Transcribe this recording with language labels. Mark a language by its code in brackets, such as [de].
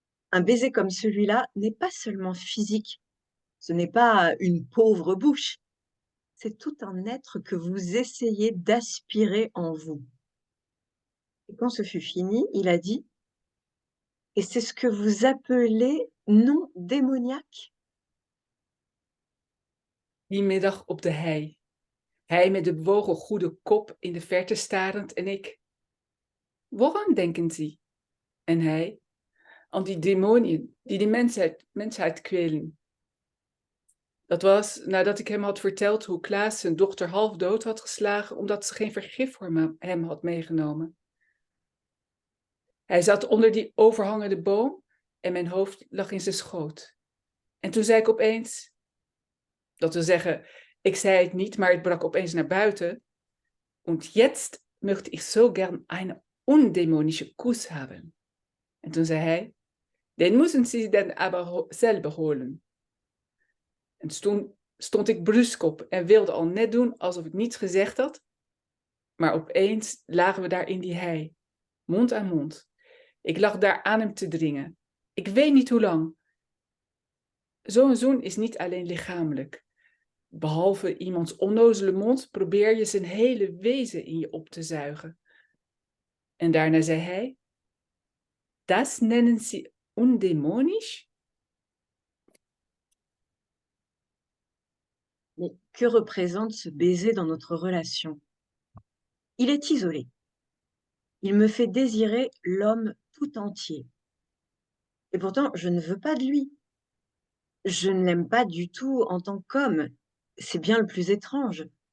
[fr] Un baiser comme celui-là n'est pas seulement physique, ce n'est pas une pauvre bouche, c'est tout un être que vous essayez d'aspirer en vous. Et quand ce fut fini, il a dit: «Et c'est ce que vous appelez non démoniaque?» [nl] Die middag op de hei. Hij met de bewogen goede kop in de verte starend en ik. [de] Woran denken Sie? [nl] En hij, aan die demonieën die de mensheid kwelen. Dat was nadat ik hem had verteld hoe Klaas zijn dochter half dood had geslagen omdat ze geen vergif voor hem had meegenomen. Hij zat onder die overhangende boom en mijn hoofd lag in zijn schoot. En toen zei ik opeens, dat wil zeggen, ik zei het niet, maar het brak opeens naar buiten. [de] Und jetzt möchte ich so gern eine undämonische Kuss haben. [nl] En toen zei hij, [de] den müssen Sie dann aber selber holen. [nl] En toen stond ik brusk op en wilde al net doen alsof ik niets gezegd had. Maar opeens lagen we daar in die hei, mond aan mond. Ik lag daar aan hem te dringen. Ik weet niet hoe lang. Zo'n zoen is niet alleen lichamelijk. Behalve iemands onnozele mond probeer je zijn hele wezen in je op te zuigen. En daarna zei hij, [de] das nennen Sie undämonisch? [fr] Mais que représente ce baiser dans notre relation? Il est isolé. Il me fait désirer l'homme tout entier. Et pourtant, je ne veux pas de lui. Je ne l'aime pas du tout en tant qu'homme. C'est bien le plus étrange.